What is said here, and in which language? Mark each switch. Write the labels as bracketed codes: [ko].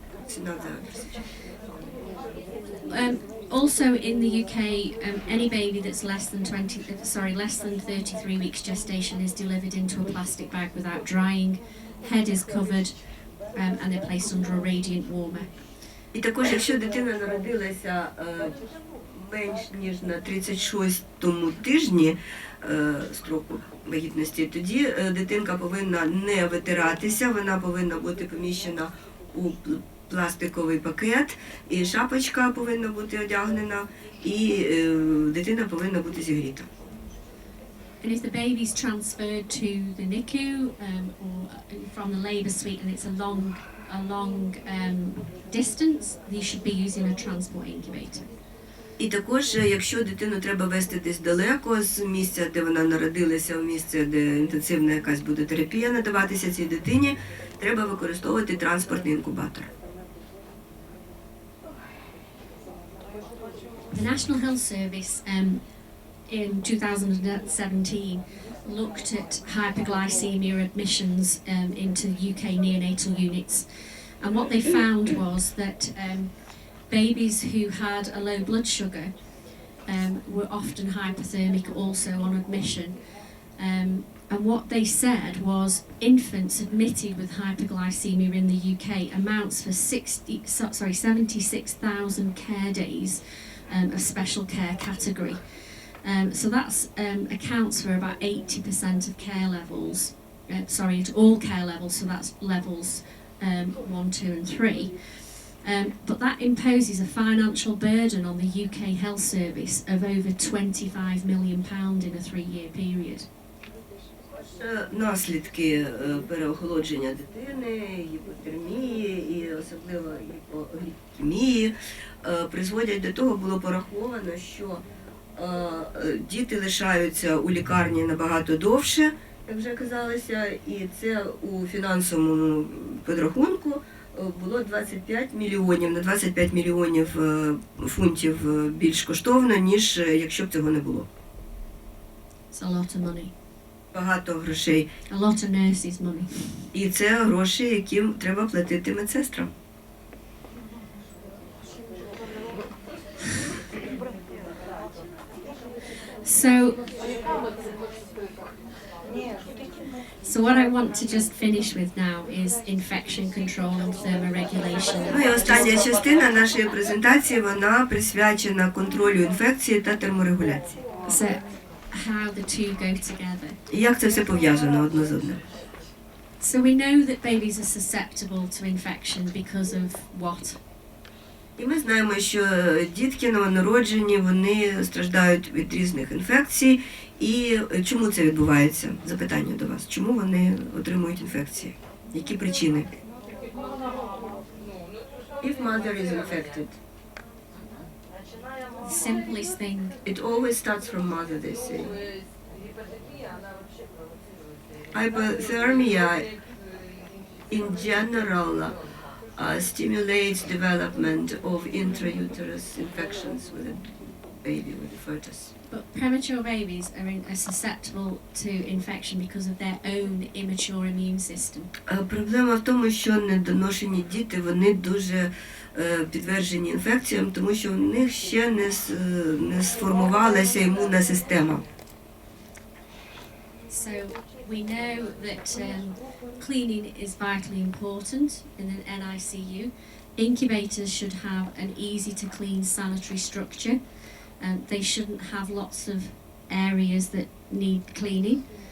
[en] It's not that procedure. Also in the UK, any baby that's less than 33 weeks gestation is delivered into a plastic bag without drying. Head is covered, and they're placed under a radiant warmer. [uk] І також, якщо дитина народилася менш ніж на 36-му тижні строку вагітності, тоді дитинка повинна не витиратися, вона повинна бути поміщена у пластиковий пакет, і шапочка повинна бути одягнена, і дитина повинна бути зігріта. [en] And if the baby's transferred to the NICU or from the labour suite and it's a long distance, you should be using a transport incubator. [uk] І також, якщо дитину треба везти десь далеко з місця, де вона народилася, у місце, де інтенсивна якась буде терапія надаватися цій дитині, треба використовувати транспортний інкубатор. [en] The National Health Service in 2017 looked at hyperglycemia admissions into UK neonatal units, and what they found was that babies who had a low blood sugar were often hypothermic also on admission. And what they said was infants admitted with hyperglycemia in the UK amounts for 76,000 care days of special care category. So that's accounts for about 80% of care levels, at all care levels, so that's levels 1, 2 and 3. But that imposes a financial burden on the UK health service of over £25 million in a 3-year period. [uk] Наслідки переохолодження дитини, гіпотермії і особливо гіпоглікемії призводять до того, було пораховано, що діти лишаються у лікарні набагато довше, як вже казалося, і це у фінансовому підрахунку було 25 мільйонів, на 25 мільйонів фунтів більш коштовно, ніж якщо б цього не було. [en] It's a lot of money. [uk] Багато грошей. [en] A lot of nurses' money. [uk] І це гроші, які треба платити медсестрам. [en] So what I want to just finish with now is infection control and thermoregulation. [uk] Ну і остання частина нашої презентації, вона присвячена контролю інфекції та терморегуляції. [en] So how the two go together. [uk] І як це все пов'язано одне з одним? [en] So we know that babies are susceptible to infection because of what? [uk] І ми знаємо, що дітки новонароджені, вони страждають від різних інфекцій. І чому це відбувається? Запитання до вас. Чому вони отримують інфекції? Які причини? [en] If mother is infected, The simplest thing. it always starts from mother, they say. Hypothermia in general stimulates development of intrauterine infections with a baby, with the fetus. But premature babies are susceptible to infection because of their own immature immune system. Проблема в тому, що недоношені діти, вони дуже підтверджені інфекціям, тому що в них ще не сформувалася імунна система. So we know that cleaning is vitally important in an NICU. Incubators should have an easy to clean sanitary structure. They shouldn't have lots of areas that need cleaning.